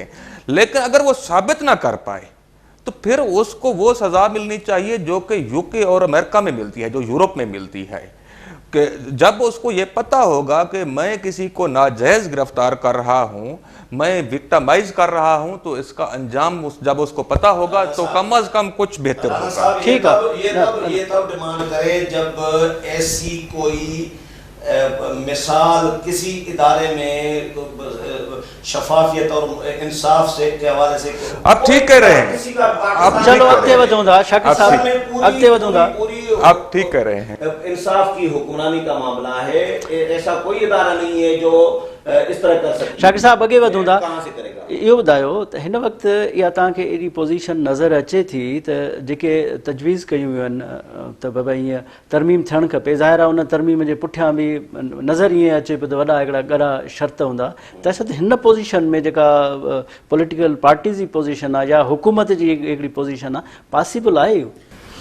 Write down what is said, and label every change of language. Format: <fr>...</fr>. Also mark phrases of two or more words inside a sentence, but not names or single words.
<ur>لیکن اگر وہ ثابت نہ کر پائے تو پھر اس کو وہ سزا ملنی چاہیے جو کہ یوکے اور امریکہ میں ملتی ہے، جو یورپ میں ملتی ہے، کہ جب اس کو یہ پتہ ہوگا کہ میں کسی کو ناجائز گرفتار کر رہا ہوں، میں وکٹمائز کر رہا ہوں، تو اس کا انجام جب اس کو پتہ ہوگا تو کم سے کم کچھ بہتر ہوگا. ٹھیک ہے, یہ تب ڈیمانڈ کرے جب ایسی کوئی مثال کسی ادارے میں شفافیت اور انصاف سے کے حوالے سے آپ ٹھیک کہہ رہے ہیں,</ur> <sd>आप चलो अॻिते वधूं था शाकिर साहब, अॻिते वधूं था,</sd> <ur>آپ ٹھیک کہہ رہے ہیں. انصاف کی حکمرانی کا معاملہ ہے، ایسا کوئی ادارہ نہیں ہے جو اس طرح کر سکتے.</ur> <sd>शाकिर साहब अॻे वधूं था,</sd> <ur>کہاں سے کرے گا?</ur> <sd>इहो ॿुधायो त हिन वक़्तु इहा तव्हांखे एॾी पोज़ीशन नज़र अचे थी त जेके तजवीज़ कयूं वियूं आहिनि त बाबा ईअं तरमीम थियणु खपे, ज़ाहिर आहे उन तरमीम जे पुठियां बि नज़र ईअं अचे पियो त वॾा हिकिड़ा ॻड़ा शर्त हूंदा, त असां हिन पोज़ीशन में जेका</sd> <en>political parties</en> <sd>जी पोज़ीशन आहे या हुकूमत जी हिकिड़ी पोज़ीशन आहे, पॉसिबल आहे इहो?</sd>